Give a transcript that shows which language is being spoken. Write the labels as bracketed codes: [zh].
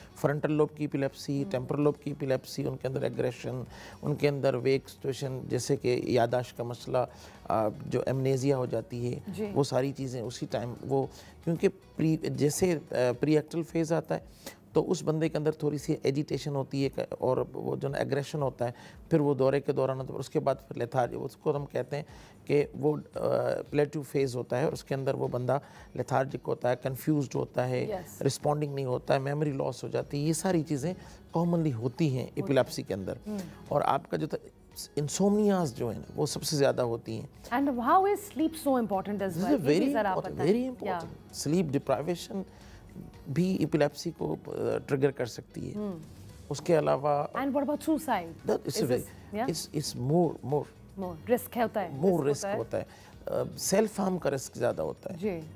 [ur] Frontal lobe کی epilepsy, temporal lobe کی epilepsy, ان کے اندر ایگریشن, ان کے اندر ویک سچویشن, جیسے کہ یاداشت کا مسئلہ, جو ایمنیزیا ہو جاتی ہے, وہ ساری چیزیں اسی ٹائم وہ, کیونکہ جیسے پری ایکٹل فیز آتا ہے تو اس بندے کے اندر تھوڑی سی ایجیٹیشن ہوتی ہے, اور وہ جو نا ایگریشن ہوتا ہے, پھر وہ دورے کے دوران ہوتا ہے, اس کے بعد پھر لیتھارجی, اس کو ہم کہتے ہیں کہ وہ پلیٹو فیز ہوتا ہے, اور اس کے اندر وہ بندہ لیتھارجک ہوتا ہے, کنفیوزڈ ہوتا ہے, رسپونڈنگ نہیں ہوتا ہے, میموری لاس ہو جاتی ہے. یہ ساری چیزیں کامنلی ہوتی ہیں ایپیلیپسی کے اندر. اور آپ کا جو انسومنیاز جو ہیں وہ سب سے زیادہ ہوتی ہیں. [en] And how is sleep so important as well? Very important. [ur] Sleep deprivation بھی ایپیلیپسی کو ٹریگر کر سکتی ہے. اس کے علاوہ [en] And what about suicide? It's more [ur] risk ہوتا ہے, more risk ہوتا ہے, سیلف ہارم کا رسک زیادہ ہوتا ہے.